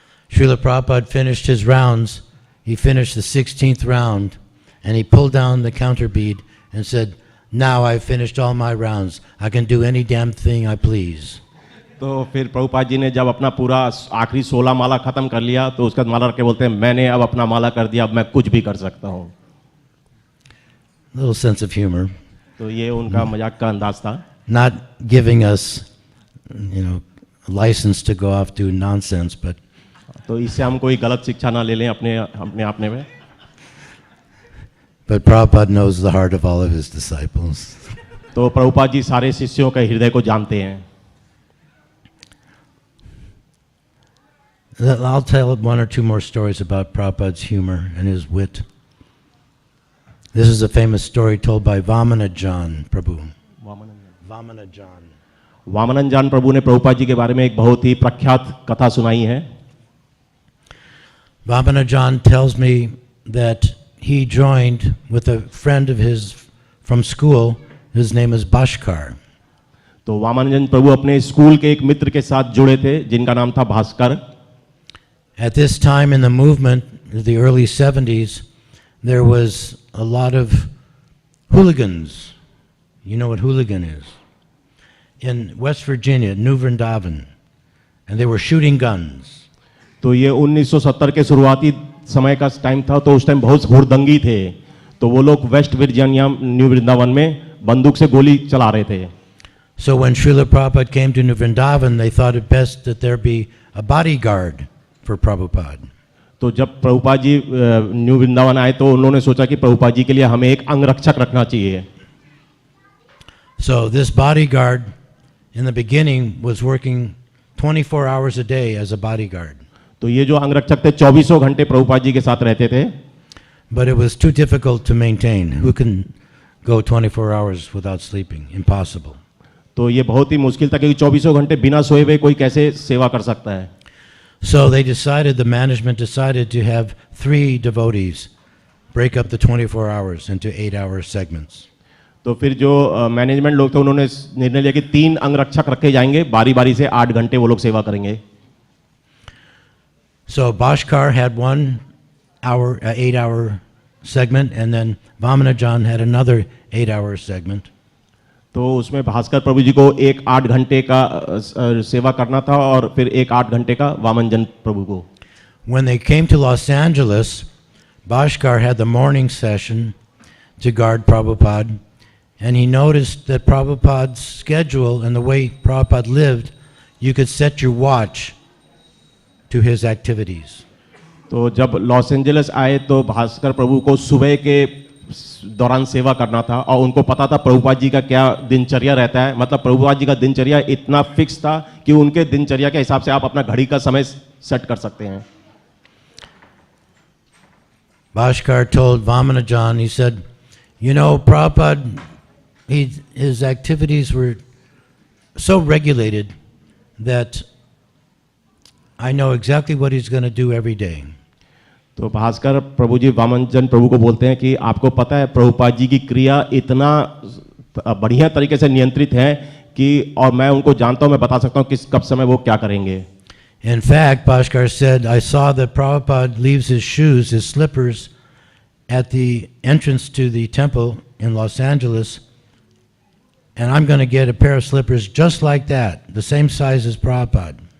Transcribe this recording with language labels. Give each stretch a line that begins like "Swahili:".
English: Srila Prabhupada finished his rounds. He finished the 16th round and he pulled down the counter bead and said, "Now I've finished all my rounds. I can do any damn thing I please."
Hindi: तो फिर प्रभुपाद जी ने जब अपना पूरा आखिरी 16 माला खत्म कर लिया तो उसके बाद माला रख के बोलते हैं, मैंने अब अपना माला कर दिया, अब मैं कुछ भी कर सकता हूँ।
English: Little sense of humor.
Hindi: तो ये उनका मजाक का अंदाज था।
English: Not giving us, license to go off do nonsense, but
Hindi: तो इससे हम कोई गलत शिक्षा ना ले लें अपने में।
English: But Prabhupada knows the heart of all of his disciples.
Hindi: तो प्रभुपाद जी सारे शिष्यों के हृदय को जानते हैं।
English: I'll tell one or two more stories about Prabhupada's humor and his wit. This is a famous story told by Vamanajan Prabhu. Vamanajan.
Hindi: वामनजान प्रभु ने प्रभुपाद जी के बारे में एक बहुत ही प्रख्यात कथा सुनाई है।
English: Vamanajan tells me that he joined with a friend of his from school. His name is Bhaskar.
Hindi: तो वामनजान प्रभु अपने स्कूल के एक मित्र के साथ जुड़े थे जिनका नाम था Bhaskar.
English: At this time in the movement, the early 70s, there was a lot of hooligans. You know what hooligan is? In West Virginia, New Vrindavan, and they were shooting guns.
Hindi: तो ये 1970 के शुरुआती समय का टाइम था, तो उस time बहुत हुड़दंगी थे, तो वो लोग वेस्ट वर्जीनिया न्यू वृंदावन में बंदूक से गोली चला रहे थे।
English: So when Srila Prabhupada came to New Vrindavan, they thought it best that there be a bodyguard for Prabhupada.
Hindi: तो जब प्रभुपाद जी न्यू वृंदावन आए तो उन्होंने सोचा कि प्रभुपाद जी के लिए हमें एक अंगरक्षक रखना चाहिए।
English: So this bodyguard in the beginning was working 24 hours a day as a bodyguard.
Hindi: तो ये जो अंगरक्षक थे 24 घंटे प्रभुपाद जी के साथ रहते थे।
English: But it was too difficult to maintain. Who can go 24 hours without sleeping? Impossible.
Hindi: तो ये बहुत ही मुश्किल था क्योंकि 24 घंटे बिना सोए हुए कोई कैसे सेवा कर सकता है।
English: So they decided, the management decided to have 3 devotees break up the 24 hours into 8-hour segments.
Hindi: तो फिर जो मैनेजमेंट लोग थे उन्होंने निर्णय लिया कि 3 अंगरक्षक रखे जाएंगे, बारी बारी से 8 घंटे वो लोग सेवा करेंगे।
English: So Bhaskar had 8-hour segment, and then Vamanajan had another 8-hour segment.
Hindi: तो उसमें भास्कर प्रभु जी को एक 8 घंटे का सेवा करना था और फिर एक 8 घंटे का वामनजन प्रभु को।
English: When they came to Los Angeles, Bhaskar had the morning session to guard Prabhupada, and he noticed that Prabhupada's schedule and the way Prabhupada lived, you could set your watch to his activities.
Hindi: तो जब Los Angeles आए तो भास्कर प्रभु को सुबह के दौरान सेवा करना था और उनको पता था प्रभुपाद जी का क्या दिनचर्या रहता है। मतलब प्रभुपाद जी का दिनचर्या इतना फिक्स था कि उनके दिनचर्या के हिसाब से आप अपना घड़ी का समय सेट कर सकते हैं।
English: Bhaskar told Vamanajan, he said, you know, Prabhupada, his activities were so regulated that I know exactly what he's going to do every day.
Hindi: तो भास्कर प्रभु जी वामनजन प्रभु को बोलते हैं कि आपको पता है प्रभुपाद जी की क्रिया इतना बढ़िया तरीके से नियंत्रित है कि और मैं उनको जानता हूं, मैं बता सकता हूं किस कब समय वो क्या करेंगे।
English: In fact, Bhaskar said, I saw that Prabhupada leaves his shoes, his slippers, at the entrance to the temple in Los Angeles, and I'm going to get a pair of slippers just like that, the same size as Prabhupada.